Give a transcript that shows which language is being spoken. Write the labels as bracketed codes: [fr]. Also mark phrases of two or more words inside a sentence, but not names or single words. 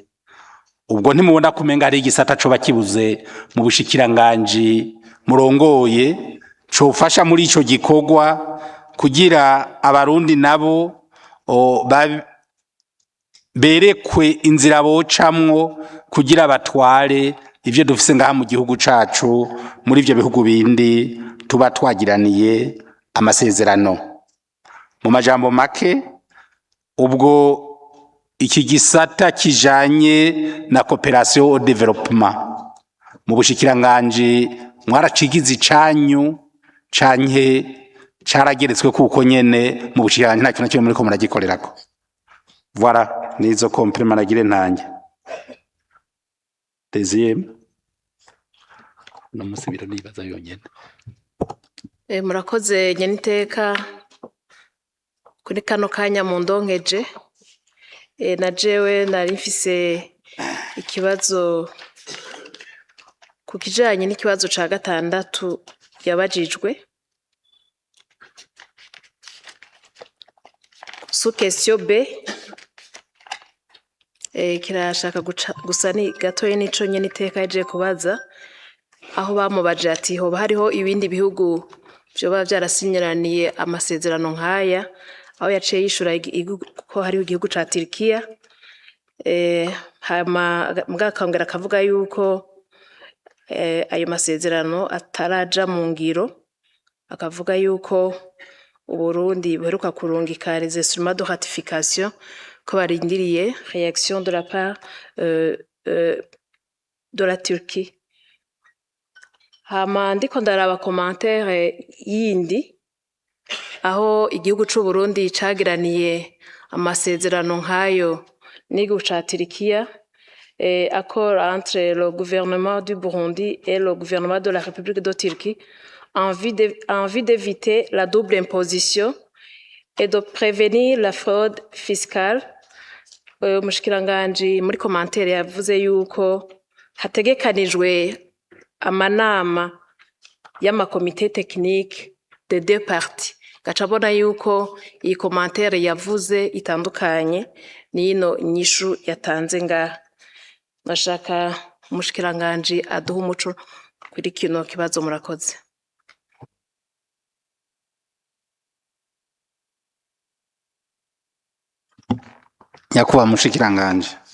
[rn] Ubwo ntimubona kumenga ari igisata co bakibuze mu bushikiranganje murongoye cofasha muri ico gikorwa kugira abarundi nabo berekwe inzira bocamwo kugira batware ivyo dufise ngaha mu gihugu cacu muri ivyo bihugu bindi tuba twagiraniye amasezerano. Mu majambo make, ubwo iki gisata kijanye na [fr] coopération au développement [rn] mu bushikiranganje mwaracigize icanyu canke carageretswe kuko nyene mu bushikiranganje nta kintu na kimwe muriko muragikorerako. Voilà, nizo compliment nagire ntange. Deuxième. Namusubira nibaza yonyene. Murakoze nyeniteka kuri kano kanya mu ndonkeje. Na jewe nari mfise ikibazo ku kijanye n'ikibazo ca gatandatu yabajijwe. [fr] Sous question B, [rn] kirashaka gusa ni gatoye nico nyene iteka yaje kubaza aho bamubaje ati hoba hariho ibindi bihugu vyoba vyarasinyiraniye amasezerano nkaya, aho yaciye yishura ko hariho igihugu ca Turkiya. Hama mugakongera akavuga yuko ayo masezerano ataraja mu ngiro, akavuga yuko Uburundi buheruka kurungika [fr] les instruments de ratification [rn] ko barindiriye [fr] réaction de la part de la Turquie. [rn] Hama ndiko ndaraba commentaire yindi aho igihugu c'u Burundi cagiraniye amasezerano nkayo n'igihugu ca Turkiya, [fr] accord entre le gouvernement du Burundi et le gouvernement de la République de Turquie en vue d'éviter la double imposition et de prévenir la fraude fiscale. [rn] Umushikiranganji muri commentaire yavuze yuko hategekanijwe amanama y'amakomite [fr] technique de deux parties. [rn] Gacabona yuko iyi commentaire yavuze itandukanye n'ino nyishu yatanze ngaha. Nashaka umushikiranganji aduha umuco kuri kino kibazo. Murakoze. Nyakuba mushikiranganje.